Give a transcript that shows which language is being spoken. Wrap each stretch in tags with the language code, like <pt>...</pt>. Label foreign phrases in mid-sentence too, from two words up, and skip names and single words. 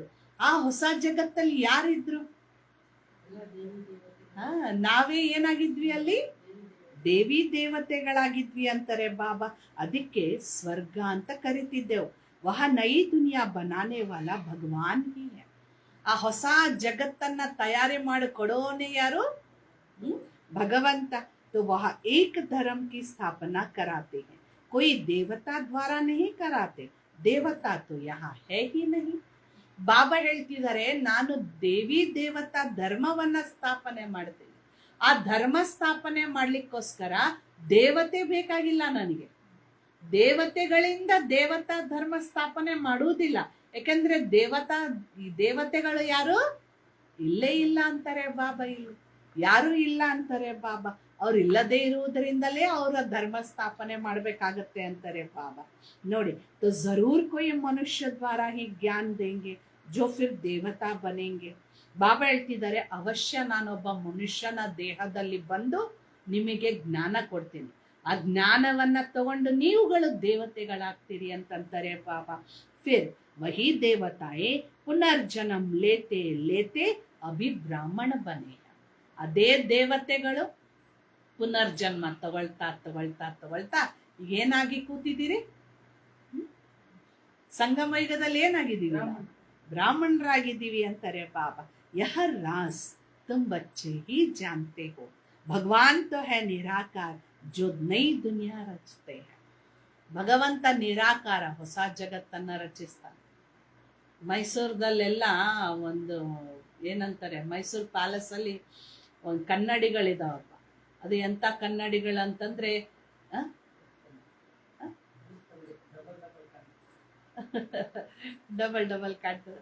<kn>ಆ ಹೊಸ ಜಗತ್ತಲ್ಲಿ ಯಾರಿದ್ರು? ನಾವೇ ಏನಾಗಿದ್ವಿ ಅಲ್ಲಿ? ದೇವಿ ದೇವತೆಗಳಾಗಿದ್ವಿ ಅಂತಾರೆ ಬಾಬಾ. ಅದಕ್ಕೆ ಸ್ವರ್ಗ ಅಂತ ಕರಿತಿದ್ದೆವು.</kn> <hi>वह नई दुनिया बनाने वाला भगवान ही है.</hi> <kn>ಆ ಹೊಸ ಜಗತ್ತನ್ನ ತಯಾರಿ ಮಾಡಿ ಕೊಡೋನೆ ಯಾರು? ಭಗವಂತ.</kn> <hi>तो वह एक धर्म की स्थापना कराते हैं, कोई देवता द्वारा नहीं कराते. देवता तो यहाँ है ही नहीं.</hi> <kn>ಬಾಬಾ ಹೇಳ್ತಿದ್ದಾರೆ, ನಾನು ದೇವಿ ದೇವತಾ ಧರ್ಮವನ್ನ ಸ್ಥಾಪನೆ ಮಾಡ್ತೀನಿ. ಆ ಧರ್ಮ ಸ್ಥಾಪನೆ ಮಾಡ್ಲಿಕ್ಕೋಸ್ಕರ ದೇವತೆ ಬೇಕಾಗಿಲ್ಲ ನನಗೆ. ದೇವತೆಗಳಿಂದ ದೇವತಾ ಧರ್ಮ ಸ್ಥಾಪನೆ ಮಾಡುವುದಿಲ್ಲ. ಯಾಕಂದ್ರೆ ದೇವತೆಗಳು ಯಾರು? ಇಲ್ಲೇ ಇಲ್ಲ ಅಂತಾರೆ ಬಾಬಾ. ಇಲ್ಲಿ ಯಾರು ಇಲ್ಲ ಅಂತಾರೆ ಬಾಬಾ. ಅವ್ರು ಇಲ್ಲದೆ ಇರುವುದರಿಂದಲೇ ಅವರ ಧರ್ಮ ಸ್ಥಾಪನೆ ಮಾಡ್ಬೇಕಾಗತ್ತೆ ಅಂತಾರೆ ಬಾಬಾ. ನೋಡಿ,</kn> <hi>तो जरूर कोई मनुष्य द्वारा ही ज्ञान देंगे जो फिर देवता बनेंगे.</hi> <kn>ಬಾಬಾ ಹೇಳ್ತಿದ್ದಾರೆ, ಅವಶ್ಯ ನಾನೊಬ್ಬ ಮನುಷ್ಯನ ದೇಹದಲ್ಲಿ ಬಂದು ನಿಮಗೆ ಜ್ಞಾನ ಕೊಡ್ತೀನಿ. ಆ ಜ್ಞಾನವನ್ನ ತಗೊಂಡು ನೀವುಗಳು ದೇವತೆಗಳಾಗ್ತೀರಿ ಅಂತಂತಾರೆ ಬಾಬಾ.</kn> <hi>फिर वही देवताएं पुनर्जन्म लेते लेते अभी ब्राह्मण बने.</hi> <kn>ಅದೇ ದೇವತೆಗಳು ಪುನರ್ಜನ್ಮ ತಗೊಳ್ತಾ ತಗೊಳ್ತಾ ತಗೊಳ್ತಾ ಏನಾಗಿ ಕೂತಿದ್ದೀರಿ? ಸಂಗಮ ಯುಗದಲ್ಲಿ ಏನಾಗಿದ್ದೀವಿ? ಬ್ರಾಹ್ಮಣರಾಗಿದ್ದೀವಿ ಅಂತಾರೆ ಬಾಬಾ.</kn> <hi>यह राज तुम बच्चे ही जानते हो. भगवान तो है निराकार, जो नई दुनिया रचते हैं.</hi> <kn>ಭಗವಂತ ನಿರಾಕಾರ ಹೊಸ ಜಗತ್ತನ್ನ ರಚಿಸ್ತಾನೆ. ಮೈಸೂರದಲ್ಲೆಲ್ಲ ಒಂದು ಏನಂತಾರೆ, ಮೈಸೂರು ಪ್ಯಾಲೇಸ್ ಅಲ್ಲಿ ಒಂದು ಕನ್ನಡಿಗಳಿದಾವಪ್ಪ. ಅದು ಎಂತ ಕನ್ನಡಿಗಳಂತಂದ್ರೆ</kn> <en>double double</en> <kn>ಕಾಣ್ತದೆ.</kn>